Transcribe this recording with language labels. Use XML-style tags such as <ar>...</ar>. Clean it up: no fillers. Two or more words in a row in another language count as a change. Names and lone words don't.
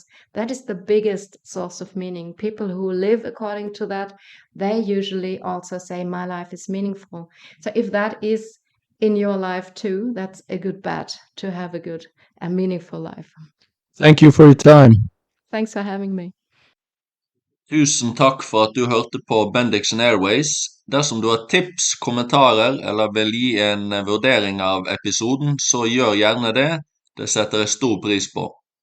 <en>That is the biggest source of meaning. People who live according to that, they usually also say, my life is meaningful. So if that is in your life too, that's a good bet to have a good and meaningful life. Thank you for your time. Thanks for having me.</en> <no>Tusen takk for at du hørte på Bendiksen Airways. Dersom du har tips, kommentarer eller vil gi en vurdering av episoden, så gjør gjerne det. Det setter jeg stor pris på.</no>